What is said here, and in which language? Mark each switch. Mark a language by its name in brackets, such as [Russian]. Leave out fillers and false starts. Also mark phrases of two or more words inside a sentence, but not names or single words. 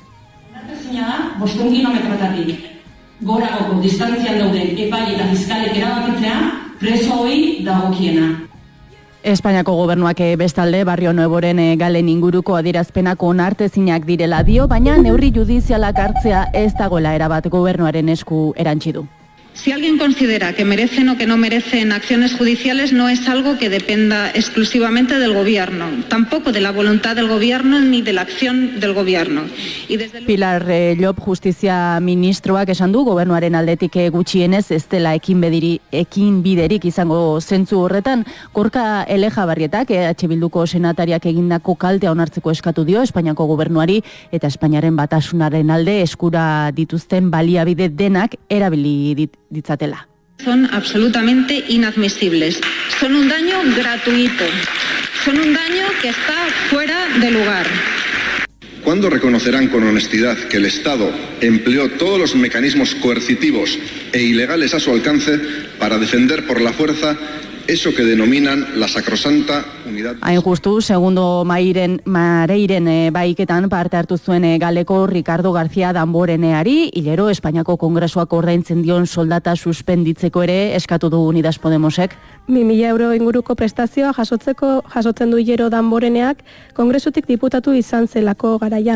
[Basque] Onartezina da 5 kilometroetatik goragoko distantzian dauden epai eta fiskalek erabakitzea presoei dagokiena. Espainiako gobernuak bestalde Barrio Nuevoren galen inguruko adierazpenak onartezinak direla dio, baina neurri judizialak hartzea ez dagoela erabat gobernuaren esku erantsi du. [Spanish] Si alguien considera que merecen o que no merecen acciones judiciales, no es algo que dependa exclusivamente del Gobierno, tampoco de la voluntad del Gobierno ni de la acción del Gobierno. [Basque] Pilar Llop justizia ministroak esan du gobernuaren aldetik gutxienez ez dela ekinbiderik izango zentzu horretan. Gorka Elejabarrietak EH Bilduko senatariak egindako kaltea onartzeko eskatu dio Espainiako gobernuari eta Espainiaren batasunaren alde eskura dituzten baliabide denak erabili ditzatela. [Spanish] Son absolutamente inadmisibles. Son un daño gratuito. Son un daño que está fuera de lugar. ¿Cuándo reconocerán con honestidad que el Estado empleó todos los mecanismos coercitivos e ilegales a su alcance para defender por la fuerza eso que denominan la sacrosanta unidad? [Basque] Hain justu, segundo Mareiren baiketan parte hartu zuen galeko Ricardo García Damboreneari, hilero Espainiako Kongresuak ordaintzen dion soldata suspenditzeko ere eskatu du Unidas Podemosek. 2.000 euro inguruko prestazioa jasotzen du hilero Damboreneak Kongresutik diputatu izan zelako garaian.